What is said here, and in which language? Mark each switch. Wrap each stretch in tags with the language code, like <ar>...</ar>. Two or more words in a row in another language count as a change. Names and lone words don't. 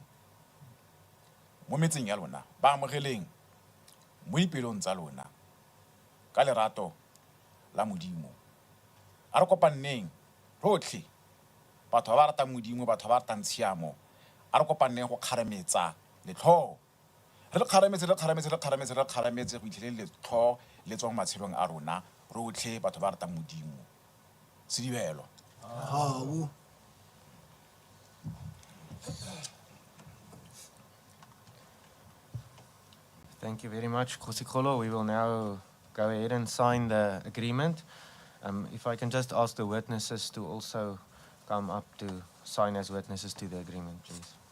<tn>mo metseng ya lona ba amogeleng mo dipelong tsa lona ka lerato la modimo a re kopanneng rotlhe batho ba ba ratang modimo batho ba ba ratang tshiamo a re kopanneng go kgarametsa letlho re kgarametse go itlhele letlho le tswa mo matshelong a rona rotlhe batho ba ratang modimo sedibelo</tn> <en>Thank you very much, Kgosikgolo. We will now go ahead and sign the agreement. If I can just ask the witnesses to also come up to sign as witnesses to the agreement, please.</en>